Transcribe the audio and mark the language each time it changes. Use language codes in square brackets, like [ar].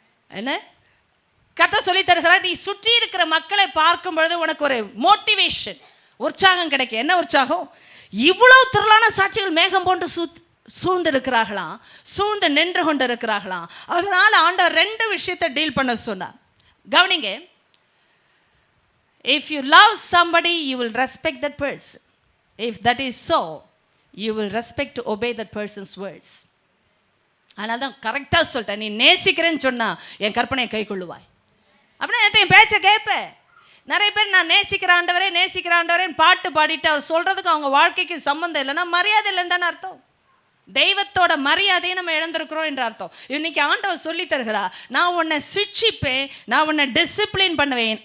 [ta] என்ன கர்த்தர் சொல்லி தருகிறார், நீ சுற்றி இருக்கிற மக்களை பார்க்கும் பொழுது உனக்கு ஒரு மோட்டிவேஷன், உற்சாகம் கிடைக்கும். என்ன உற்சாகம்? இவ்வளோ திரளான சாட்சிகள் மேகம் போன்று சூழ்ந்து இருக்கிறார்களாம், சூழ்ந்து நின்று கொண்டு இருக்கிறார்களாம். அதனால் ஆண்டவர் 2 விஷயத்தை டீல் பண்ண சொன்னார். கவனிங்க, [en] if you love somebody you will respect that person. If that is so, you will respect to obey that person's words. [ta] அதனால தான் கரெக்டாக சொல்லிட்டேன், நீ நேசிக்கிறேன்னு சொன்னால் என் கற்பனையை கை கொள்ளுவாய் அப்படின்னா என் பேச்சை கேட்பேன். நிறைய பேர் நான் நேசிக்கிற ஆண்டவரேன்னு பாட்டு பாடிட்டு அவர் சொல்கிறதுக்கு அவங்க வாழ்க்கைக்கு சம்மந்தம் இல்லைன்னா மரியாதை இல்லைன்னு தானே அர்த்தம். தெய்வத்தோட மரியாதையை நம்ம இழந்திருக்கிறோம் என்ற அர்த்தம். இன்னைக்கு ஆண்டவர் சொல்லி தருகிறா, நான் உன்னை சிட்சிப்பேன், நான் உன்னை டிசிப்ளின் பண்ணுவேன்.